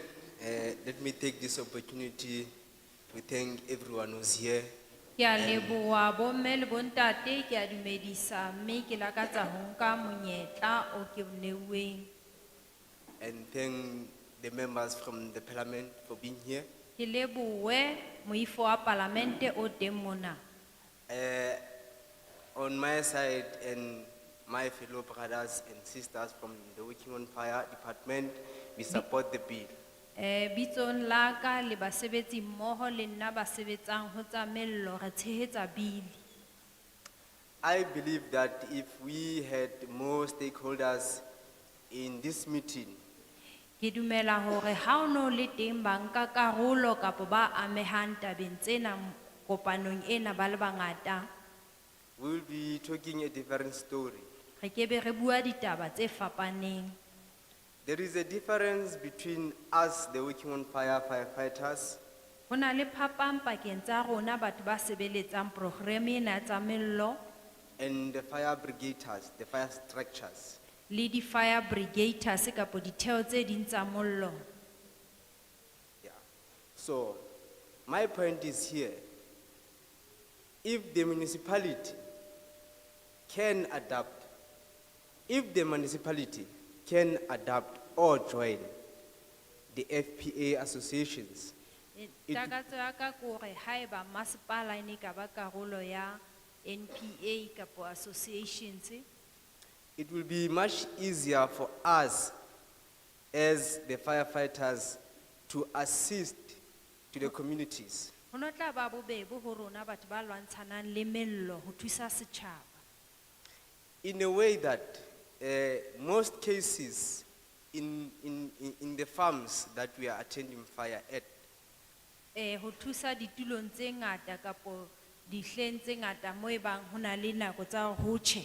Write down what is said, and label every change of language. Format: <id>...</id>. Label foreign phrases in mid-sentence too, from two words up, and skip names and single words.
<en>Let me take this opportunity to thank everyone who's here.</en> <st>Ke a leboha bomme le bontate ke a dumedisa mme ke lakatsa ho nka monyetla o ke o neuweng.</st> <en>And thank the members from the parliament for being here.</en> <st>Ke lebohe moifo wa palamente o teng mona.</st> <en>On my side and my fellow brothers and sisters from the Working on Fire Department, we support the bill.</en> <st>Bitsong la ka le basebetsi mmoho le nna ba sebetsang ho tsa mello re tshehetsa bili.</st> <en>I believe that if we had more stakeholders in this meeting,</en> <st>Ke dumela hore ha o no le teng ba nka karolo kapa ba amehang tabeng tsena kopanong ena ba le bangata,</st> <en>we will be talking a different story.</en> <st>re kebe re bua ditaba tse fapaneng.</st> <en>There is a difference between us, the Working on Fire firefighters,</en> <st>Ho na le phapang pakeng tsa rona batho ba sebeletsang programe ena tsa mello</st> <en>and the fire brigaders, the fire structures.</en> <st>le di</st> <en>fire brigaders</en> <st>kapa ditheo tse ding tsa mollo.</st> <en>So, my point is here, if the municipality can adapt, or join the FPA associations,</en> <st>Takatso ya ka ke hore haeba masepala e ne ka ba karolo ya NPA kapa associations,</st> <en>it will be much easier for us as the firefighters to assist to the communities.</en> <st>ho no tla ba bobebe ho rona batho ba lwantshanang le mello ho thusa setjhaba.</st> <en>In a way that most cases in the farms that we are attending fire at,</en> <st>Ho thusa ditulong tse ngata kapo dihleng tse ngata moo e bang ho na le nako tsa ho tjhe.</st>